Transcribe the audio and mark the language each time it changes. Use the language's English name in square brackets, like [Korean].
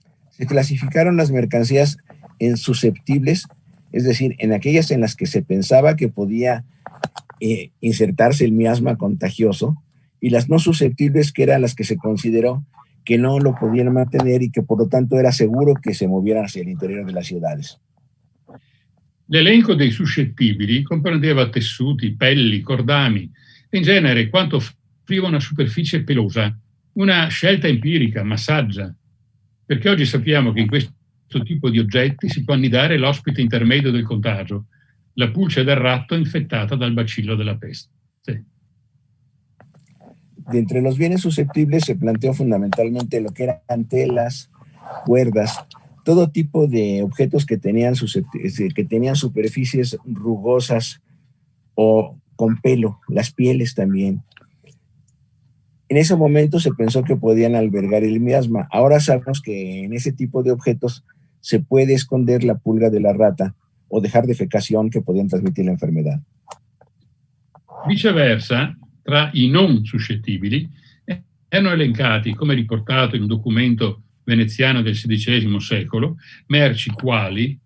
[Spanish] Se clasificaron las mercancías en susceptibles, es decir, en aquellas en las que se pensaba que podía insertarse el miasma contagioso, y las no susceptibles, que eran las que se consideró que no lo podían mantener y que por lo tanto era seguro que se movieran hacia el interior de las ciudades. [Italian] L'elenco dei suscettibili comprendeva tessuti, pelli, cordami, in genere quanto offriva una superficie pelosa, una scelta empirica, ma saggia, perché oggi sappiamo che in questo tipo di oggetti si può annidare l'ospite intermedio del contagio, la pulce del ratto infettata dal bacillo della peste. [Spanish] De entre los bienes susceptibles se planteó fundamentalmente lo que eran telas, cuerdas, todo tipo de objetos que tenían superficies rugosas o con pelo, las pieles también. En ese momento se pensó que podían albergar el miasma. Ahora sabemos que en ese tipo de objetos se puede esconder la pulga de la rata o dejar defecación que podían transmitir la enfermedad. [Italian] Viceversa, tra i non suscettibili erano elencati, come riportato in un documento veneziano del XVI secolo, merci quali